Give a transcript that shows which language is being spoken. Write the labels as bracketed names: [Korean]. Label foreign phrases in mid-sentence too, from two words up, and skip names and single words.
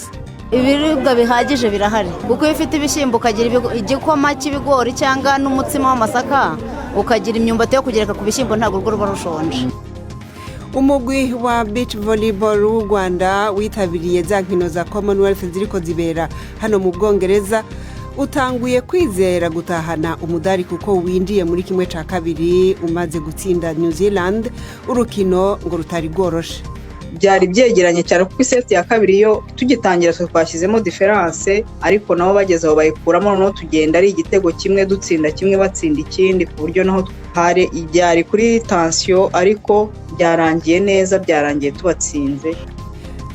[Kinyarwanda] Ibiribwa bihagije birahari kuko ifite ibishyimbo ukagira igikoma cy'ibigori cyangwa n'umutsima w'amasaka ukagira imyumbati yo kugereka ku bishyimbo ntabwo urwo ruba rushonje. [Rundi] Umugwi wa [English] beach volleyball [Rundi] w'u Rwanda witabiriye za nkino za Commonwealth ziriko zibera hano mu Bwongereza utanguye kwizera gutahana umudari kuko windiye muri kimwe ca kabiri umaze gutsinda New Zealand, urukino ngo rutari rworoshe. [Kinyarwanda] Byari byegeranye cyane kuko iseti ya kabiri yo tugitangira twashyizemo difference, ariko nabo bagezeho bayikuramo, no tugenda ari igitego kimwe dutsinda kimwe batsinda ikindi, ku buryo naho hari ibyari kuri tension ariko byarangiye neza, byarangiye tubatsinze.